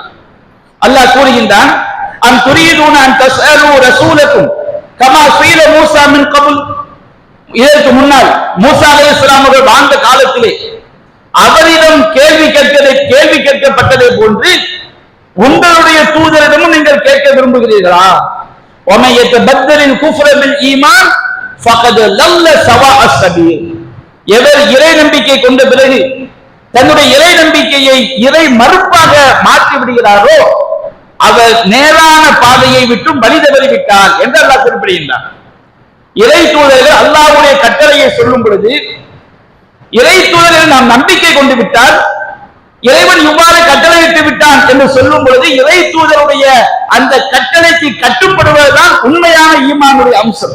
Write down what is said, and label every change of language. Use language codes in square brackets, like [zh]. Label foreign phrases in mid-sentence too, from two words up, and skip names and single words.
[ta] அல்லாஹ் கூறுகின்றான், [ar] أم تريدون أن تسألوا رسولكم كما سئل موسى من قبل, [ta] இதற்கு முன்னால் மூசா அலைஹிஸ்ஸலாம் அவர்கள் வாழ்ந்த காலத்திலே அவரிடம் கேள்வி கேட்கப்பட்டதை போன்று உங்களுடைய தூதரிடமும் நீங்கள் கேட்க விரும்புகிறீர்களா? [ar] وَمَن يَتَبَدَّلِ الْكُفْرَ بِالْإِيمَانِ فَقَدْ ضَلَّ سَوَاءَ السَّبِيلِ, [ta] எவர் இறை நம்பிக்கை கொண்ட பிறகு தன்னுடைய இறை நம்பிக்கையை இறை மறுப்பாக மாற்றி விடுகிறாரோ அவர் நேரான பாதையை விட்டும் வழி தவறிவிட்டார் என்று அல்லாஹ் குறிப்பிடுகின்றார். இறை தூதர்கள் அல்லாஹ்வுடைய கட்டளையை சொல்லும் பொழுது இறை தூதர்கள் நாம் நம்பிக்கை கொண்டு விட்டால் இறைவன் இவ்வாறு கட்டளையிட்டு விட்டான் என்று சொல்லும் பொழுது இறை தூதருடைய அந்த கட்டளைக்கு கட்டுப்படுவதுதான் உண்மையான ஈமானுடைய அம்சம்.